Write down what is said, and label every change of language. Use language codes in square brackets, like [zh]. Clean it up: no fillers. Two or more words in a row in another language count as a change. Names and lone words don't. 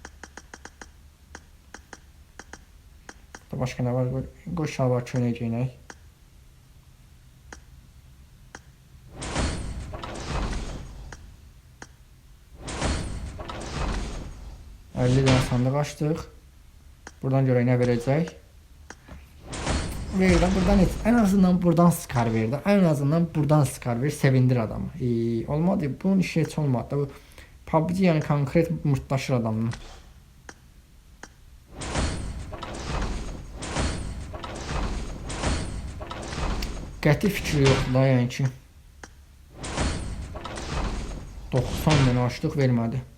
[az] Burada başqa nə var? Qoş şalvar köynək geyinək. Əlli dənə sandıq açdıq. Buradan görək nə verəcək. Verdi buradan et. [tr] En azından buradan Scar verdi. En azından buradan Scar ver. [az] Sevindir adamı. Olmadı. Bunun işi hiç olmadı. Bu PUBG yani konkret mırtlaşır adamla. Qəti fikri yoxdur da yəni ki. 90 dənə açdıq vermədi.